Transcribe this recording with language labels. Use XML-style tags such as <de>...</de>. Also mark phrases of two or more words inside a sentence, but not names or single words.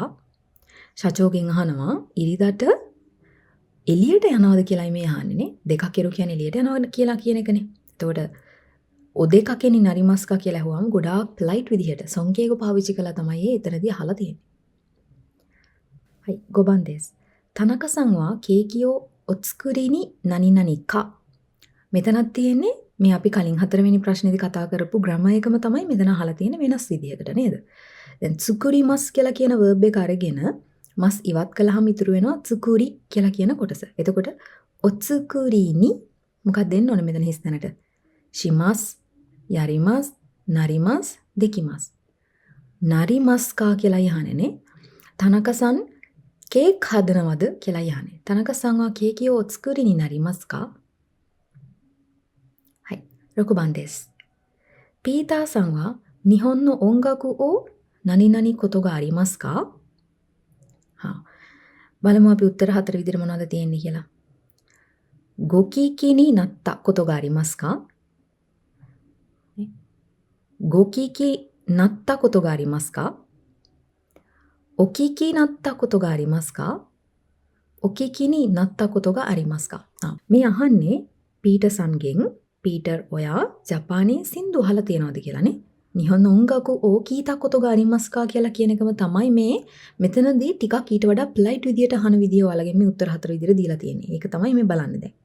<si>සචෝගෙන් අහනවා ඉරිදට එළියට යනවද කියලායි මේ අහන්නේනේ. දෙකකෙරු කියන්නේ එළියට යනවද කියලා කියන එකනේ. එතකොට</si> <ja>お出かけになりますか</ja> <si>කියලා අහුවම ගොඩාක් ප්ලයිට් විදිහට සංකේයක පාවිච්චි කළා තමයි එතනදී අහලා තියෙන්නේ.</si> <ja>හයි 5 番です。田中さんはケーキをお作りに何々か.</ja> <si>මෙතනත් තියෙන්නේ මේ අපි කලින් 4 වෙනි ප්‍රශ්නේදී කතා කරපු ග්‍රැමර් එකම තමයි මෙතන අහලා තියෙන්නේ වෙනස් විදිහකට නේද? දැන් tsukurimas කියලා කියන verb එක අරගෙන මස් ඉවත් කළාම ඉතුරු වෙනවා tsukuri කියලා කියන කොටස. එතකොට</si> <ja>お作りに</ja> <si>මොකක්ද දෙන්න ඕනේ මෙතන හිස් තැනට?</si> <ja>します、やります、なります、できます. なりますか</ja> <si>කියලා යහනේනේ. තනකසන් කේක් හදනවද කියලා යහනේ.</si> <ja>田中さんはケーキをお作りになりますか? 6番です。ピーターさんは日本の音楽を何々ことがありますか?</ja> <si>බලමු අපි උත්තර 4 විදිහට මොනවද තියෙන්නේ කියලා.</si> <ja>ご聞きになったことがありますか? ご聞きなったことがありますか? お聞きになったことがありますか? お聞きになったことがありますか?</ja> <si>මේ අහන්නේ පීටර් සන්ගෙන් පීටර් ඔයා ජපානයේ සින්දු අහලා තියනවද කියලානේ.</si> <ja>日本音楽を聞いたことがありますか</ja> <si>කියලා කියන එකම තමයි මේ මෙතනදී ටිකක් ඊට වඩා ප්ලයිට් විදියට අහන විදිය ඔයාලගෙන් මේ උත්තර 4 විදියට දීලා තියෙන්නේ. ඒක තමයි මේ බලන්නේ දැන්.</si>